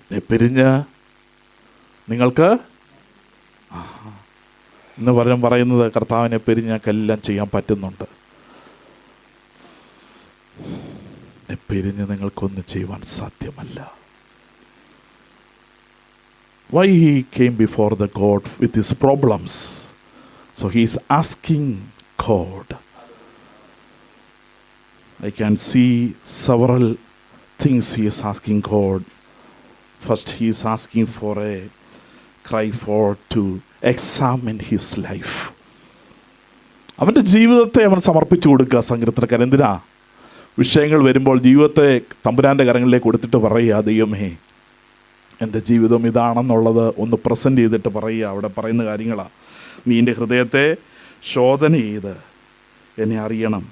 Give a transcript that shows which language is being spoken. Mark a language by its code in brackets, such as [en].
[ml] പിരിഞ്ഞ് നിങ്ങൾക്ക് ഇന്ന് പറയുന്നത് കർത്താവിനെ പിരിഞ്ഞാക്കെല്ലാം ചെയ്യാൻ പറ്റുന്നുണ്ട്. പിരിഞ്ഞ് നിങ്ങൾക്കൊന്നും ചെയ്യുവാൻ സാധ്യമല്ല. [en] Why he came before the God with his problems? So he is asking God. I can see several things he is asking God. First, he is asking for a cry for to examine his life. [ml] അവൻ്റെ ജീവിതത്തെ അവൻ സമർപ്പിച്ചു കൊടുക്കുക. സങ്കീർത്തനക്കാരൻ എന്തിനാ? വിഷയങ്ങൾ വരുമ്പോൾ ജീവിതത്തെ തമ്പുരാൻ്റെ കരങ്ങളിലേക്ക് കൊടുത്തിട്ട് പറയുക, ദൈവമേ എൻ്റെ ജീവിതം ഇതാണെന്നുള്ളത് ഒന്ന് പ്രസൻറ്റ് ചെയ്തിട്ട് പറയുക. അവിടെ പറയുന്ന കാര്യങ്ങളാണ്. നീ എൻ്റെ ഹൃദയത്തെ ശോധന ചെയ്ത് എന്നെ അറിയണം.